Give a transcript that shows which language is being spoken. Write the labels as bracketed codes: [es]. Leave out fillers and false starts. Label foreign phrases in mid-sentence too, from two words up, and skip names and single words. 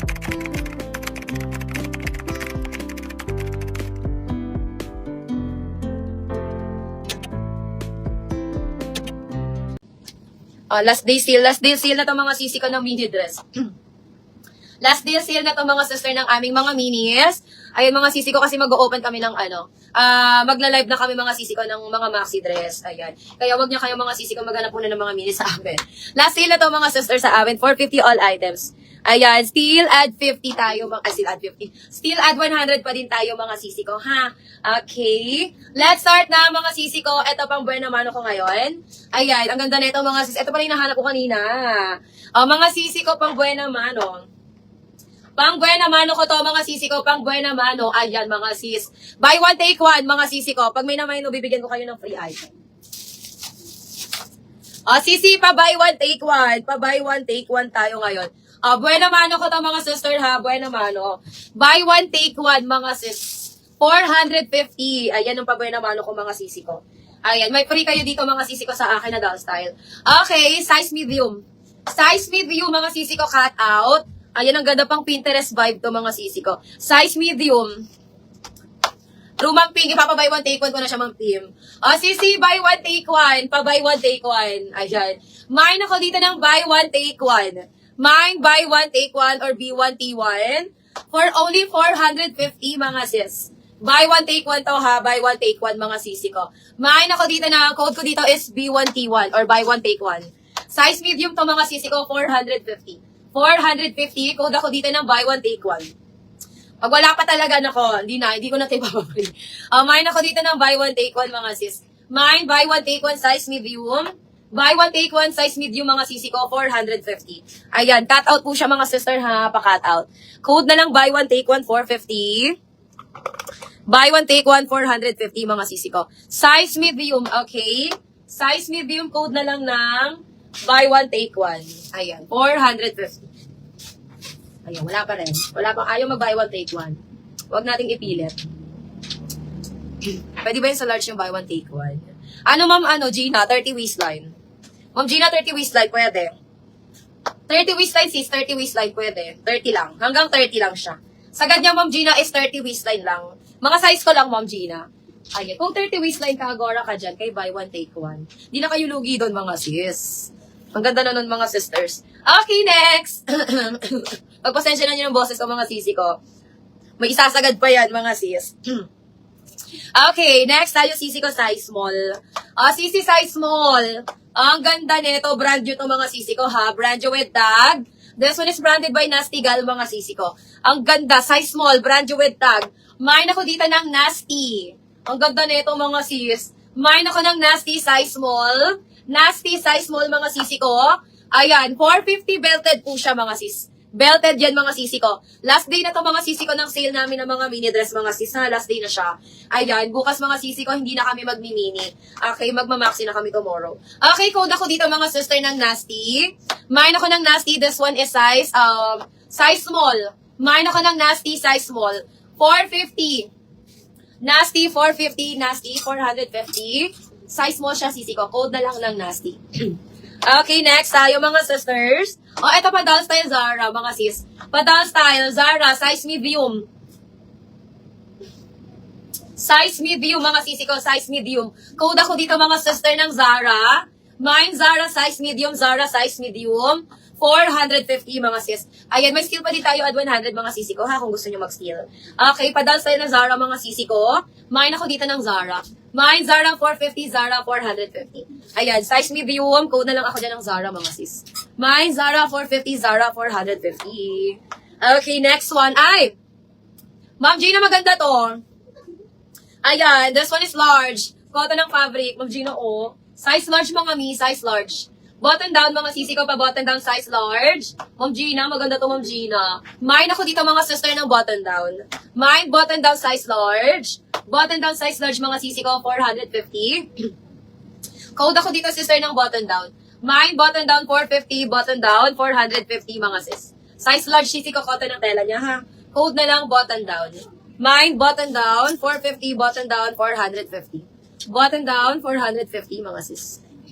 [en] Last day sale [tl] na to mga sisi ko ng [en] mini dress. Last day sale [tl] na to mga sister ng aming mga minis. Ayun mga sisi ko kasi mag-o-open kami ng magla-live na kami mga sisi ko ng mga [en] maxi dress. [tl] Ayan. Kaya wag niyo kayo mga sisi ko maghanap muna ng mga minis sa amin. [en] Last sale [tl] na to mga sister sa amin, 450 all items. [en] Ayan, still add 50 tayo, still add 50. Still add 100 [tl] pa din tayo mga sisi ko, ha? Okay. [en] Let's start [tl] na mga sisi ko. Ito pang buena mano ko ngayon. Ayan, ang ganda nito mga sisi. Ito pala yung nahanap ko kanina. Mga sisi ko pang buena mano. Pang buena mano ko to mga sisi ko, pang buena mano. Ayan mga sis. [en] Buy one take one mga sisi ko. [tl] Pag may naman bibigyan ko kayo ng [en] free item. Sisi, pa buy one take one. Pa buy one take one tayo ngayon. [tl] Buena mano ko to mga sister ha, buena mano. [en] Buy one take one mga sis. 450. [tl] Ayan ang pa buena mano ko mga sisi ko. Ayan, may free kayo dito mga sisi ko sa akin na [en] doll style. Okay, size medium. Size medium [tl] mga sisi ko, [en] cut out. [tl] Ayan, ang ganda pang Pinterest vibe to mga sisi ko. [en] Size medium. True, Ma'am Pink, [tl] ipapabay [en] one take one [tl] ko na siya, Ma'am Pim. [en] Sisi, buy one take one. Pa-buy one take one. [tl] Ayan. [en] Mine [tl] ako dito ng [en] buy one take one. Mine, buy one take one or B1T1 for only 450 [tl] mga sis. [en] Buy one take one [tl] to ha, [en] buy one take one [tl] mga sisi ko. [en] Mine [tl] ako dito na, [en] code [tl] ko dito [en] is B1T1 or buy one take one. Size medium [tl] to mga sisi ko, 450. 450, code ako dito ng [en] buy one take one. [tl] Pag wala pa talaga nako, hindi ko na tayo papapri. [en] Mine [tl] ako dito ng [en] buy one take one [tl] mga sis. [en] Mine, buy one take one size medium. Buy one take one size medium [tl] mga sisi ko, [en] 450. [tl] Ayan, [en] cut out [tl] po siya mga sister ha, pa-cut out. [en] Code [tl] na lang [en] buy one take one, 450. Buy one take one, 450 [tl] mga sisi ko. [en] Size medium, okay? Size medium, code [tl] na lang ng [en] buy one take one. [tl] Ayan, 450. Ayan, wala pa rin. Wala pang ayaw mag- [en] buy one take one. [tl] Huwag nating ipilit. Pwede ba yun sa large yung [en] buy one take one? [tl] Ano ma'am, Gina, 30 waistline. Ma'am Gina, 30 waistline, pwede. 30 waistline sis, 30 waistline, pwede. 30 lang. Hanggang 30 lang siya. Sagad niya, Ma'am Gina, is 30 waistline lang. Mga size ko lang, Ma'am Gina. Ayan. Kung 30 waistline ka, agora ka dyan, kay [en] buy one, take one. [tl] Di na kayo lugi doon, mga sis. Ang ganda na nun, mga sisters. [en] Okay, next! [tl] Pagpasensya na niyo ng boses ko, mga sisi ko. May isasagad pa yan, mga sis. Okay, next tayo sisi ko, [en] size small. Sisi size small. [tl] Ang ganda nito, [en] brand new [tl] to mga sisi ko ha. [en] Brand new with tag. This one is branded by Nasty Gal [tl] mga sisi ko. Ang ganda, [en] size small, brand new with tag. Mine [tl] ako dito ng [en] Nasty. [tl] Ang ganda nito mga sis. Mine ako ng Nasty [en] size small. Nasty size small [tl] mga sisi ko. Ayan, 450 belted po siya mga sis. Belted yan mga sisi ko. [en] Last day [tl] na to mga sisi ko ng sale namin ng mga [en] mini dress [tl] mga sis ha. Last day na siya. Ayan, bukas mga sisi ko hindi na kami magmi-mini. Okay, magmamaxi na kami tomorrow. Okay, code ako dito mga sister ng Nasty. [en] Mine [tl] ako ng [en] Nasty. This one is size small. Mine [tl] ako ng [en] Nasty size small. 450. Nasty 450. Nasty 450. Size small [tl] siya sisi ko. Code na lang ng Nasty. Okay, next tayo mga sisters. Ito pa [en] doll style [tl] Zara, mga sis. [en] Pa doll style Zara, size medium. Size medium, [tl] mga sisi ko, [en] size medium. Code [tl] ako dito mga [en] sister ng Zara. Mine Zara, size medium, Zara, size medium. [tl] 450 mga sis. Ayan, may steal pa din tayo at 100 mga sisi ko ha, kung gusto nyo mag-steal. Okay, pa [en] doll style [tl] ng Zara mga sisi ko. [en] Mine [tl] ako dito ng [en] Zara. Mine, Zara 450, Zara 450. Ayan, size medium. [tl] Code na lang ako dyan ng Zara, mga sis. [en] Mine, Zara 450, Zara 450. Okay, next one. [tl] Ay! Ma'am Gina, maganda to. Ayan, [en] this one is large. Cotton ng fabric. Ma'am Gina, oh. Size large [tl] mga mi, [en] size large. Button down, [tl] mga sisi ko pa, [en] button down, size large. [tl] Ma'am Gina, maganda to, Ma'am Gina. Mine ako dito, mga sister ng [en] button down. Mine, button down, size large. Button down, size large, [tl] mga sisi ko, 450. [en] Code [tl] ako dito, [en] sister ng button down. Mine, button down, 450. Button down, 450, [tl] mga sis. [en] Size large, [tl] sisi ko, cotton ng tela niya, ha. Code na lang, [en] button down. Mine, button down, 450. Button down, 450. Button down, 450, [tl] mga sis.